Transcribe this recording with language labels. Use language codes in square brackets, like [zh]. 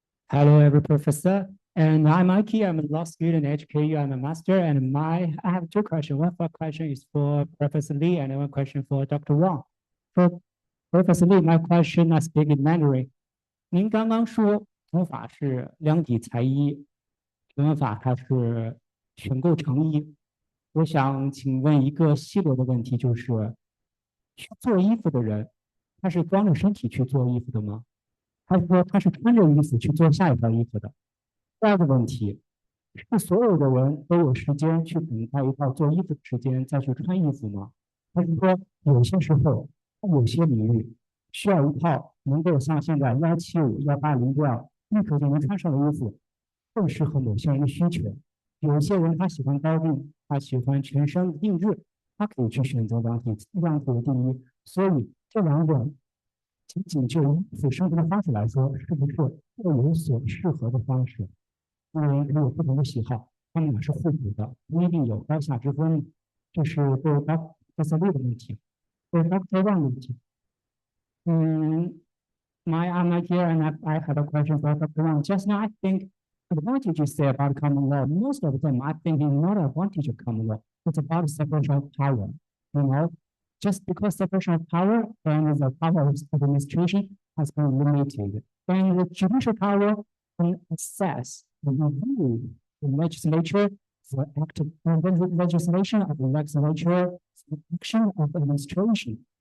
[en] Hello, every professor. And I'm Mikey. I'm a law student at HKU. I'm a master, and I have two questions. One question is for Professor Lee, and one question for Dr. Wong. For Professor Lee, my question I speak in Mandarin. [zh] 您刚刚说普通法是量体裁衣，普通法它是选购成衣。我想请问一个细略的问题，就是去做衣服的人，他是光着身体去做衣服的吗？还是说他是穿着衣服去做下一条衣服的？第二个问题是所有的人都有时间去等待一套做衣服的时间再去穿衣服吗？还是说有些时候有些领域需要一套能够像现在175、180这样立刻就能穿上的衣服，更适合某些人的需求？有些人他喜欢高定，他喜欢全身定制，他可以去选择量体的定义。所以这两种仅仅就衣服生活的方式来说，是不是各有所适合的方式？因为人有不同的喜好，他们俩是互补的，不一定有高下之分。这是对Dr. Lee 的问题。对 Dr. Wang 的问题。 [en] I'm here and I have a question for Dr. Wang. Just now, I think the advantage you say about common law, most of them, I think, is not an advantage of common law. It's about separation of power. You know, just because separation of power and the power of administration has been limited, and the judicial power can assess and review the legislature, the act and the legislation of the legislature, the action of administration.